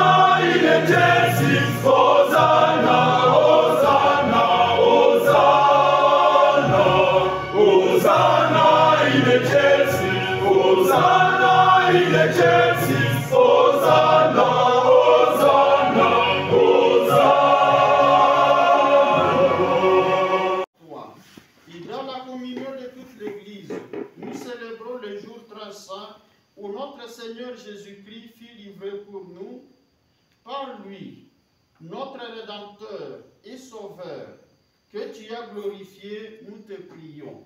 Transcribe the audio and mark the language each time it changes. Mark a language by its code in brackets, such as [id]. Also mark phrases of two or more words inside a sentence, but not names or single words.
[la] in excelsis, Hosanna, Hosanna, Hosanna, Hosanna in excelsis, Hosanna in excelsis, Hosanna, Hosanna, Hosanna. [fr] Toi. Et dans la communion de toute l'Église, nous célébrons le jour très saint où notre Seigneur Jésus-Christ fut livré pour nous. Par lui, notre Rédempteur et Sauveur, que tu as glorifié, nous te prions.